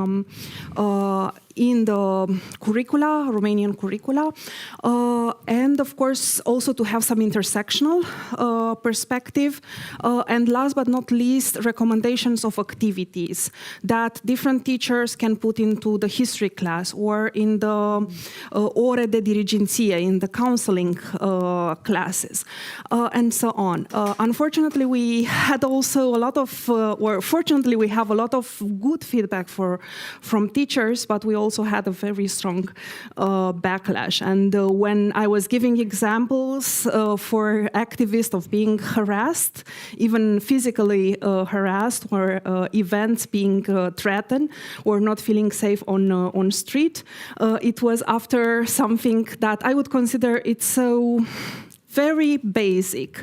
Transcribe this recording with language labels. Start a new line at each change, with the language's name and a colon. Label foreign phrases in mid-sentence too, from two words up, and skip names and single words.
English: the curricula, Romanian curricula, and of course also to have some intersectional perspective, and last but not least, recommendations of activities that different teachers can put into the history class or in the
Romanian: ore de dirigenție,
English: in the counseling classes, and so on. Unfortunately, we had also a lot of, fortunately, we have a lot of good feedback from teachers, but we also had a very strong backlash. And when I was giving examples for activists of being harassed, even physically harassed, or events being threatened, or not feeling safe on street, it was after something that I would consider it's so very basic.